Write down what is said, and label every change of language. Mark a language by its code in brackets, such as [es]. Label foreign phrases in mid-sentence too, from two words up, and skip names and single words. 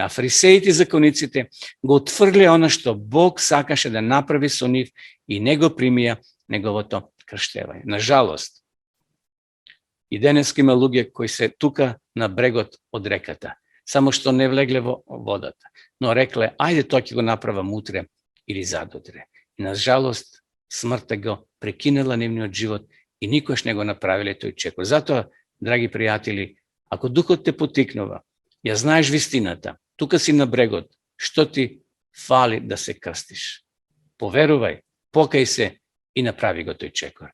[mk] А фарисеите и закониците го отфрлија она што Бог сакаше да направи со нив и не го примија неговото крштевање. На жалост, и денеска има луѓе кои се тука на брегот од реката, само што не влегле во водата, но рекле: ајде, тоа ќе го направам утре или задудре. И нажалост, смрта го прекинала нивниот живот и никош не го направиле тој чекор. Затоа, драги пријатели, ако духот те потикнува, ја знаеш вистината, тука си на брегот, што ти фали да се крстиш? Поверувај, покај се и направи го тој чекор.